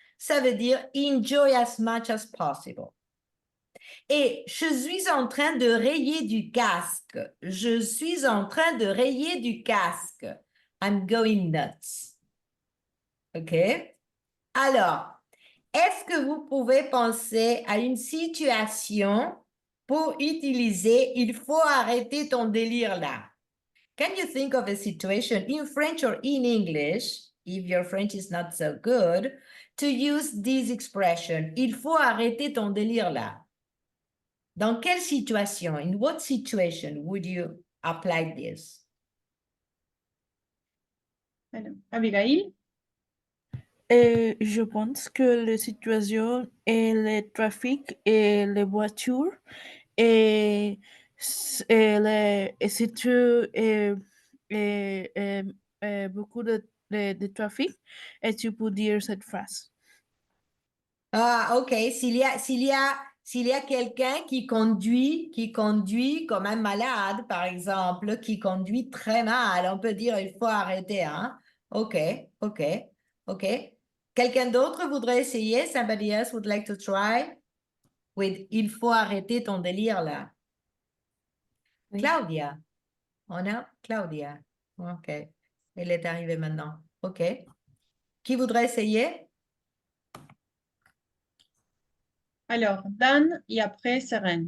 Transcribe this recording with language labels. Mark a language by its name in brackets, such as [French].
[French] Ça veut dire [English] enjoy as much as possible. [French] Et je suis en train de rayer du casque. Je suis en train de rayer du casque. [English] I'm going nuts. [French] OK? Alors, est-ce que vous pouvez penser à une situation pour utiliser il faut arrêter ton délire là? [English] Can you think of a situation in French or in English, if your French is not so good, to use this expression? [French] Il faut arrêter ton délire là. Dans quelle situation? [English] In what situation would you apply this? [French] Abigail. Et je pense que la situation est le trafic et les voitures Et, et si tu beaucoup de trafic, et tu peux dire cette phrase. Ah, ok. S'il y a quelqu'un qui conduit comme un malade, par exemple, qui conduit très mal, on peut dire il faut arrêter, hein? Ok, ok, ok. Quelqu'un d'autre voudrait essayer? [English] Somebody else would like to try? [French] With il faut arrêter ton délire là. Oui. Claudia. On a Claudia. Ok. Elle est arrivée maintenant. Ok. Qui voudrait essayer? Alors, Dan et après Seren.